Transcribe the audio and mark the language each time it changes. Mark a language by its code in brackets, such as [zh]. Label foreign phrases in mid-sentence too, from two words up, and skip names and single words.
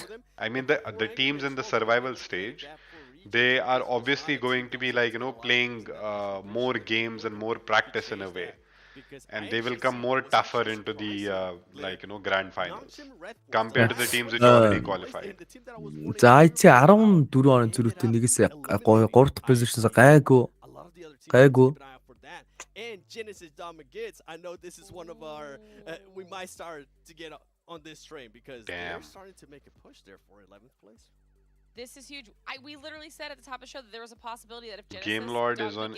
[en] I mean, the teams in the survival stage, they are obviously going to be like playing more games and more practice in a way, and they will come more tougher into the grand finals compared to the teams which already qualified. [mn] За IT 14 он зүрхтэй нэгээс 3 дахь позишнээс гайгүй. [en] And Genesis Domagits, I know this is one of our we might start to get on this train because they're starting to make a push there for 11th place. This is huge. We literally said at the top of the show that there was a possibility that if Genesis Game Lord is on